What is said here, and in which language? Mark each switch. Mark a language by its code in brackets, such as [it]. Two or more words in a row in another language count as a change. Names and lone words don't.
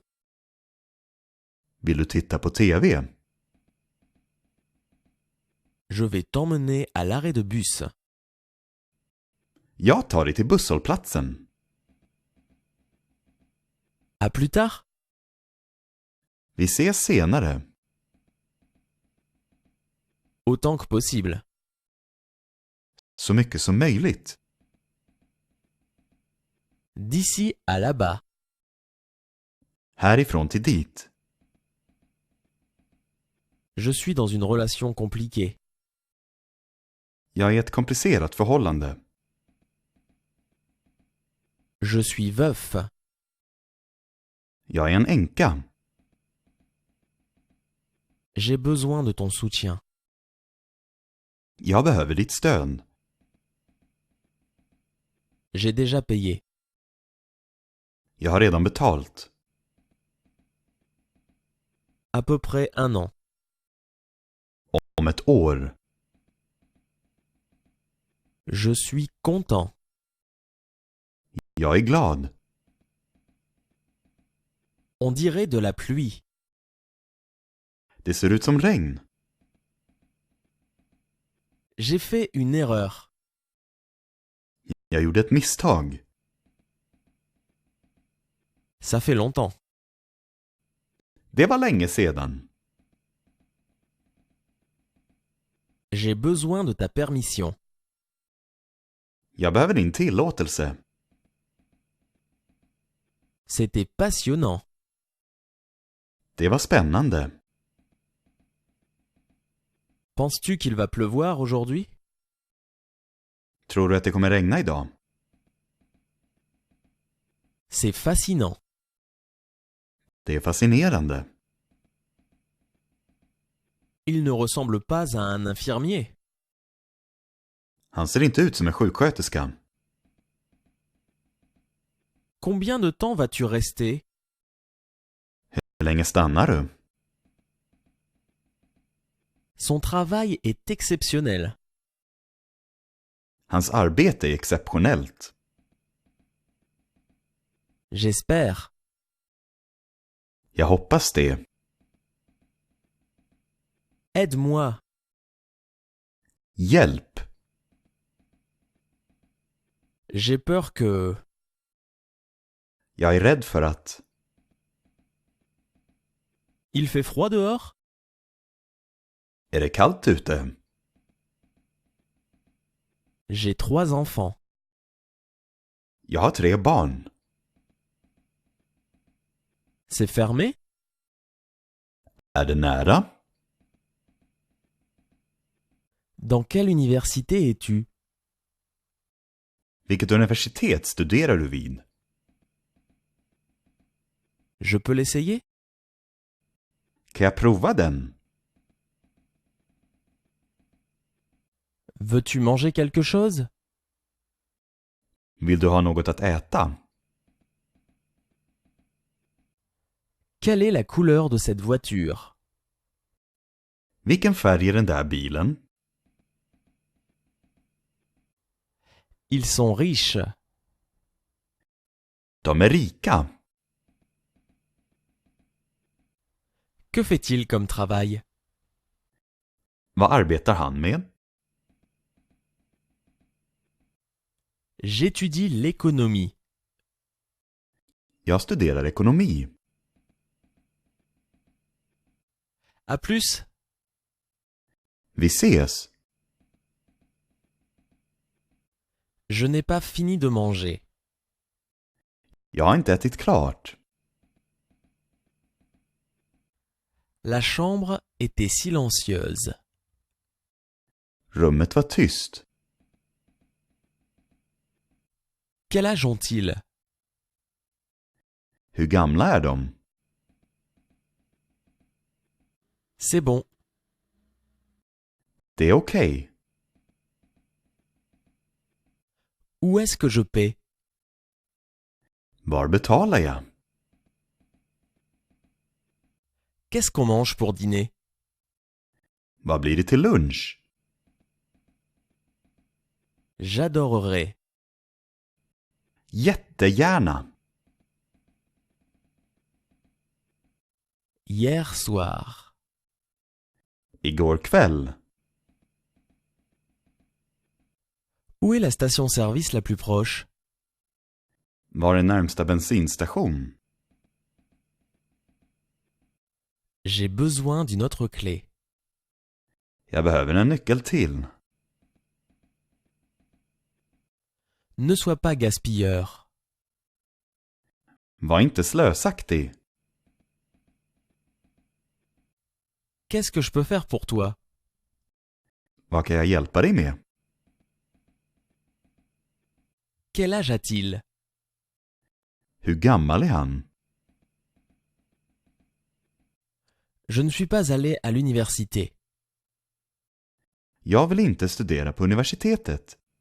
[sv] Vill du titta på TV? [fr] Je vais t'emmener à l'arrêt de bus. [sv] Jag tar dig till busshållplatsen. [fr] À plus tard. [sv] Vi ses senare. [fr] Autant que possible. [sv] Så mycket som möjligt. [fr] D'ici à là-bas. [sv] Härifrån till dit. [fr] Je suis dans une relation compliquée. [sv] Jag är i ett komplicerat förhållande. [fr] Je suis veuf. [sv] Jag är en änka. [fr] J'ai besoin de ton soutien. [sv] Jag behöver ditt stöd. [fr] J'ai déjà payé. [sv] Jag har redan betalt. [fr] À peu près 1 an. [sv] Om ett år. [fr] Je suis content. [sv] Jag är glad. [fr] On dirait de la pluie. [sv] Det ser ut som regn. [fr] J'ai fait une erreur. [sv] Jag gjorde ett misstag. [fr] Ça fait longtemps. [sv] Det var länge sedan. [fr] J'ai besoin de ta permission. [sv] Jag behöver din tillåtelse. [fr] C'était passionnant. [sv] Det var spännande. [fr] Penses-tu qu'il va pleuvoir aujourd'hui? [sv] Tror du att det kommer regna idag? [fr] C'est fascinant. [sv] Det är fascinerande. [fr] Il ne ressemble pas à un infirmier. [sv] Han ser inte ut som en sjuksköterska. [fr] Combien de temps vas-tu rester? [sv] Hur länge stannar du? [fr] Son travail est exceptionnel. [sv] Hans arbete är exceptionellt. [fr] J'espère. [sv] Jag hoppas det. [fr] Aide-moi. [sv] Hjälp. [fr] J'ai peur que... [sv] Jag är rädd för att... [fr] Il fait froid dehors? [sv] Är det kallt ute? [fr] J'ai 3 enfants. [sv] Jag har 3 barn. [fr] C'est fermé? [sv] Är det nära? [fr] Dans quelle université es-tu? [sv] Vilket universitet studerar du vid? [fr] Je peux l'essayer? [sv] Kan jag prova den? [fr] Veux-tu manger quelque chose? [sv] Vill du ha något att äta? [fr] Quelle est la couleur de cette voiture? [sv] Vilken färg är den där bilen? [fr] Ils sont riches. [sv] De är rika. [fr] Que fait-il comme travail? [sv] Vad arbetar han med? [fr] J'étudie l'économie. [sv] Jag studerar ekonomi. [fr] À plus. [sv] Vi ses. [fr] Je n'ai pas fini de manger. [sv] Jag har inte ätit klart. [fr] La chambre était silencieuse. [sv] Rummet var tyst. [fr] Quel âge ont-ils? [sv] Hur gamla är de? [fr] C'est bon. [sv] Det är okej. [fr] Où est-ce que je paie? [sv] Var betalar jag? [fr] Qu'est-ce qu'on mange pour dîner? [sv] Vad blir det till lunch? [fr] J'adorerais. [sv] Jättegärna. [fr] Hier soir. [sv] Igår kväll. [fr] Où est la station-service la plus proche? [sv] Var är närmsta bensinstation? [fr] J'ai besoin d'une autre clé. [sv] Jag behöver en nyckel till. [fr] Ne sois pas gaspilleur. [sv] Var inte slösaktig. [fr] Qu'est-ce que je peux faire pour toi? [sv] Vad kan jag hjälpa dig med? [fr] Quel âge a-t-il? [sv] Hur gammal är han? [fr] Je ne suis pas allé à l'université. [sv] Jag vill inte studera på universitetet.